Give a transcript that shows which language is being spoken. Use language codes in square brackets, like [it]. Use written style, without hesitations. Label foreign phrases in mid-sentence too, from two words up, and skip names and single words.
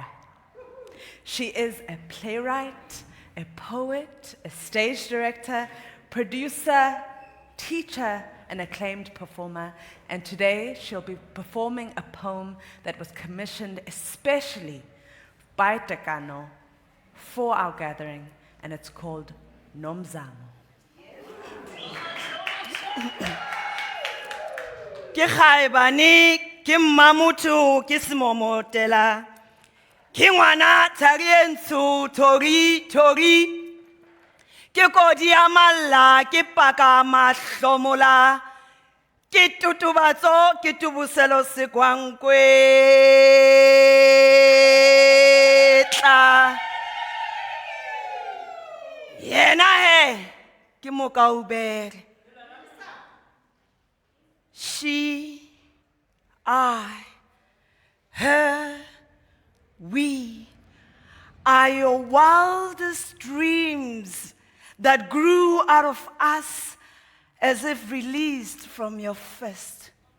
[en] She is a playwright, a poet, a stage director, producer, teacher, and acclaimed performer. And today she'll be performing a poem that was commissioned especially by Tekano for our gathering, and it's called Nomzamo. [st] Ke khaebane ke mamutu ke semomotela ke ngwana tharientsho tori ke kodi ya malla ke paka mahlomola ke tutubatso ke tubuselo sekwankwe tla yena he ke mokaubere. [en] She, I, her, we are your wildest dreams that grew out of us as if released from your fist.